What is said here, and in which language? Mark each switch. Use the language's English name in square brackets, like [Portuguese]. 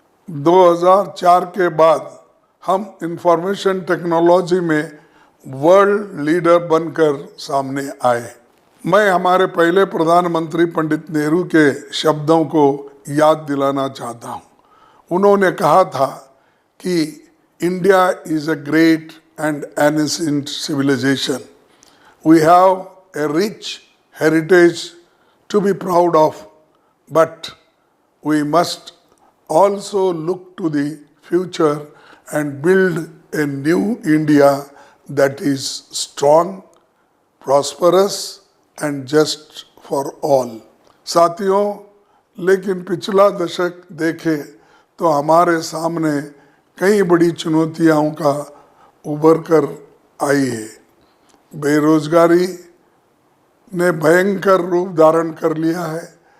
[Hindi] 2004 के बाद हम इंफॉर्मेशन टेक्नोलॉजी में वर्ल्ड लीडर बनकर सामने आए। मैं हमारे पहले प्रधानमंत्री पंडित नेहरू के शब्दों को याद दिलाना चाहता हूँ। उन्होंने कहा था कि [English] India is a great and ancient civilisation. We have a rich heritage to be proud of, but we must also look to the future and build a new India that is strong, prosperous and just for all. [Hindi] साथियों, लेकिन पिछला दशक देखे तो हमारे सामने कई बड़ी चुनौतियों का उभर कर आई है। बेरोजगारी ने भयंकर रूप धारण कर लिया है।